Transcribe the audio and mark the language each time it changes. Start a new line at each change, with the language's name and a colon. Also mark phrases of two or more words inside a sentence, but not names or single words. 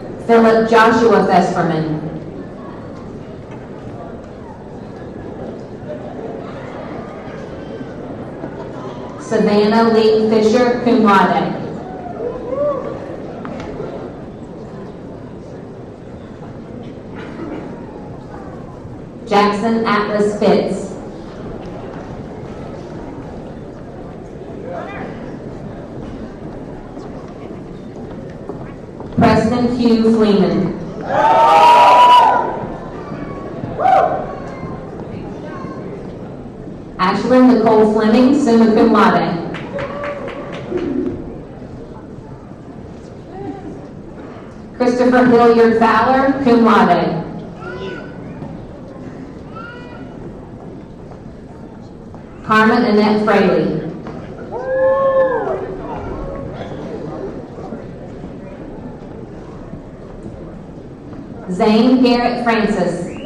English: Philip Joshua Festerman. Savannah Lee Fisher,
Latin: cum laude.
English: Jackson Atlas Fitz. Preston Hugh Fleeman. Ashlyn Nicole Fleming,
Latin: summa cum laude.
English: Christopher Hilliard Fowler,
Latin: cum laude.
English: Carmen Annette Fraley. Zane Garrett Francis.